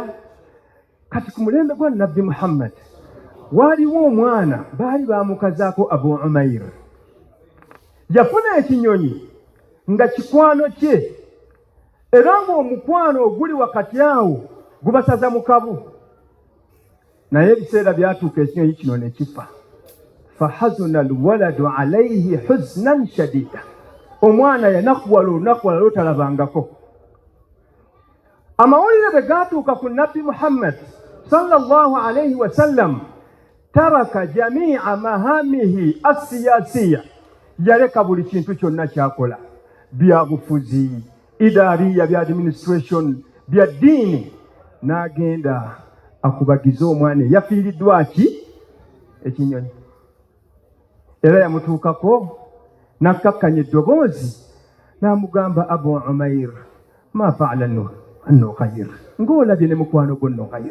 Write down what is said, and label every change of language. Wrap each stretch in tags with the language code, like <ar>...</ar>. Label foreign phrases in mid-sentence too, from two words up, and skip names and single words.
<lg>Kati ku mulembe gwa Nabbi Muhammad waaliwo omwana baali baamukazaako Abu Umayr, yafuna ekinyonyi nga kikwano kye, era ng'omukwano oguli wakati awo gubasaza mu kabu. Naye ebiseera byatuuka ekinyonyi kino ne kifa.</lg> <ar>فحزن الولد عليه حزنا شديدا,</ar> <lg>omwana yanakuwala olunaku lwotalabangako. Amawulire bwe gaatuuka ku Nabbi Muhammad</lg> <ar>صلى الله عليه وسلم, ترك جميع مهامه السياسية,</ar> <lg>yaleka buli kintu kyonna kyakola, bya bufuzi, idariya, bya administration, bya ddiini, n'agenda akubagiza omwana eyafiiriddwa ki? Ekinyonyi. Era yamutuukako n'akkakkanya eddoboozi n'amugamba, Abu Umayr,</lg> <ar>ما فعل النغير,</ar> <lg>ng'olabye ne mukwano gwo Nughayr.</lg>